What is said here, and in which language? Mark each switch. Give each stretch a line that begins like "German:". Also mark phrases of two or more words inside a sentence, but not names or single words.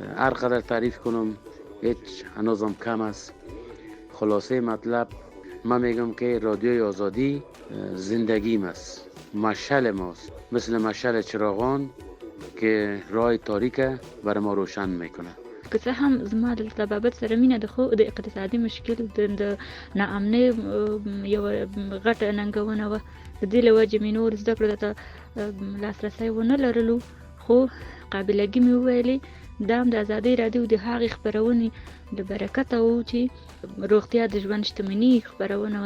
Persian: هر قدر تعریف کنم هیچ هنوزم کم است. خلاصه مطلب من میگم که رادیوی آزادی زندگیم است، مشعل ماست، مثل مشعل چراغان که راه تاریک بر ما روشن میکنه.
Pashto: که څه هم زما د طبابت سره مینه د خو د اقتصادي مشکل د ناامنۍ یو غټه ننګونه وه. د دې له وجې مې نور زده کړو ته لاسرسی ونه لرلو، خو قابلګي مې وویلې دا هم د ازادۍ راډیو د هغې خپرونې د برکته و چې روغتیا د ژوند شتمني خپرونه وه.